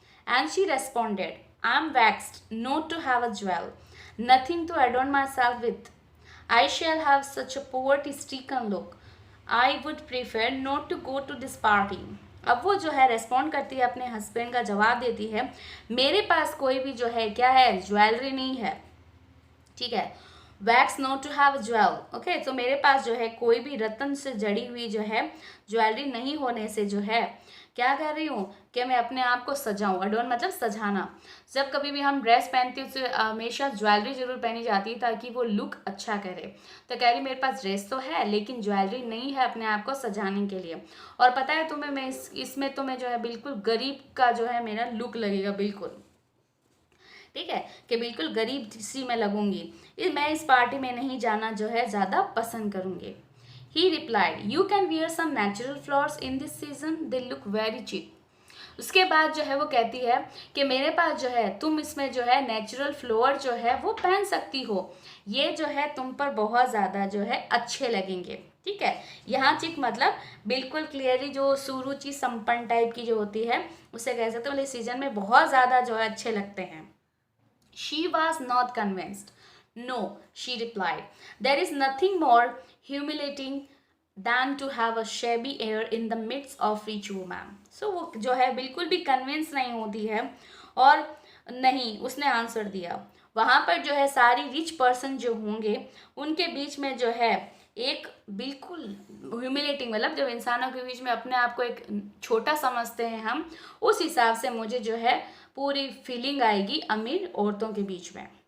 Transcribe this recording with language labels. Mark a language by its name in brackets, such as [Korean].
[English] And she responded, I am vexed not to have a jewel, nothing to adorn myself with, I shall have such a poverty-stricken look. I would prefer not to go to this party. [Hindi] अब वो जो है respond करती है, अपने husband का जवाब देती है, मेरे पास कोई भी जो है क्या है, ज्वेलरी नहीं है, ठीक है, [English] vex not to have jewel, [Hindi] okay, तो मेरे पास जो है कोई भी रत्न से जड़ी हुई जो है ज्वेलरी नहीं होने से जो है क्या कर रही हूँ कि मैं अपने आप को सजाऊँ। अडोन मतलब सजाना, जब कभी भी हम ड्रेस पहनते हैं उससे हमेशा ज्वेलरी जरूर पहनी जाती है ताकि वो लुक अच्छा करे। तो कह रही मेरे पास ड्रेस तो है लेकिन ज्वेलरी नहीं है अपने आप को सजाने के लिए, और पता है तुम्हें मैं इसमें तो मैं जो है बिल्कुल गरीब का जो है मेरा लुक लगेगा, बिल्कुल ठीक है कि बिल्कुल गरीब सी मैं लगूंगी, मैं इस पार्टी में नहीं जाना जो है ज़्यादा पसंद करूँगी। [English] He replied, "You can wear some natural flowers in this season. They look very cheap." [Hindi] उसके बाद जो है वो कहती है कि मेरे पास जो है तुम इसमें जो है नेचुरल फ्लोअर जो है वो पहन सकती हो, ये जो है तुम पर बहुत ज़्यादा जो है अच्छे लगेंगे। ठीक है, यहाँ चिक मतलब बिल्कुल क्लियरली जो सुरुचि संपन्न टाइप की जो होती है उसे कह सकते हो, इस सीजन में बहुत ज़्यादा जो है अच्छे लगते हैं। [English] She was not convinced. No, she replied. There is nothing more humiliating than to have a shabby air in the midst of rich women. [Hindi] So वो जो है बिल्कुल भी कन्विंस नहीं होती है और नहीं, उसने आंसर दिया वहाँ पर जो है सारी रिच पर्सन जो होंगे उनके बीच में जो है एक बिल्कुल ह्यूमिलेटिंग, मतलब जब इंसानों के बीच में अपने आप को एक छोटा समझते हैं हम, उस हिसाब से मुझे जो है पूरी फीलिंग आएगी अमीर औरतों के बीच में।